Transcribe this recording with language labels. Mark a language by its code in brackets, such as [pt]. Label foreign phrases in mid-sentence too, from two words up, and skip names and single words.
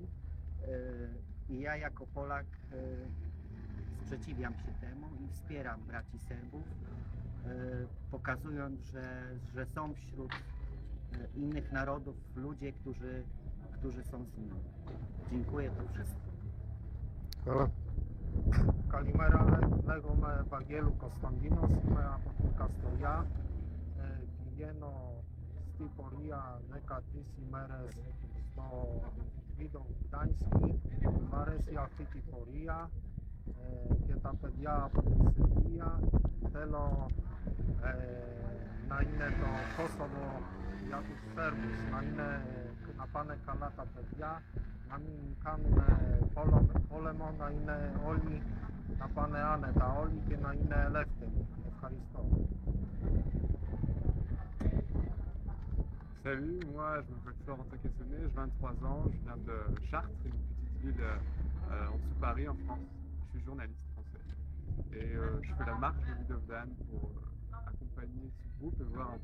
[pl] I ja jako Polak sprzeciwiam się temu i wspieram braci Serbów, pokazując, że są wśród innych narodów ludzie, którzy są z nimi. Dziękuję, to wszystko. [sr] Hvala. [el] Καλημέρα, λέγομαι Βαγγέλου Κωνσταντίνος, είμαι από την Καστοριά. Πηγαίνω στη πορεία 13 ημέρες στο Vidovdanski. Μ' αρέσει αυτή την πορεία και τα παιδιά από τη Σερβία. Θέλω να είναι το Κόσοβο για τους Σέρβους, να πάνε καλά τα παιδιά, να μην κάνουν πόλεμο, να είναι όλοι, να πάνε άνετα όλοι και να είναι ελεύθεροι. Ευχαριστώ. [fr] Salut, moi je m'appelle Florentin Cassonnet, j'ai 23 ans, je viens de Chartres, une petite ville en dessous de Paris en France. Je suis journaliste français et je fais la marche de Vidovdan pour accompagner ce groupe et voir un